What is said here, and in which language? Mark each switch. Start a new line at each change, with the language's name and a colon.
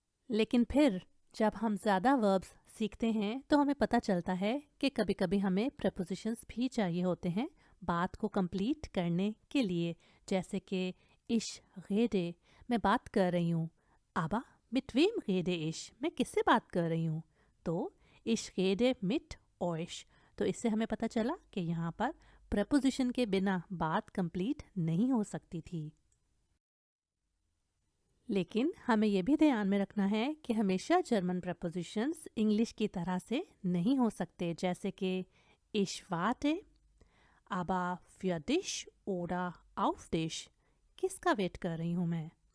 Hindi: लेकिन फिर जब हम ज़्यादा वर्ब्स सीखते हैं तो हमें पता चलता है कि कभी कभी हमें प्रेपोजिशंस भी चाहिए होते हैं बात को कंप्लीट करने के लिए, जैसे कि
German: ich rede,
Hindi: मैं बात कर रही हूँ।
German: aber mit wem rede ich,
Hindi: मैं किससे बात कर रही हूँ?
German: तो ich rede mit euch।
Hindi: तो इससे हमें पता चला कि यहाँ पर प्रेपोजिशन के बिना बात कंप्लीट नहीं हो सकती थी। लेकिन हमें यह भी ध्यान में रखना है कि हमेशा जर्मन प्रपोजिशंस इंग्लिश की तरह से नहीं हो सकते, जैसे कि
German: ich warte, aber für dich oder auf dich,
Hindi: किसका वेट कर रही हूँ मैं।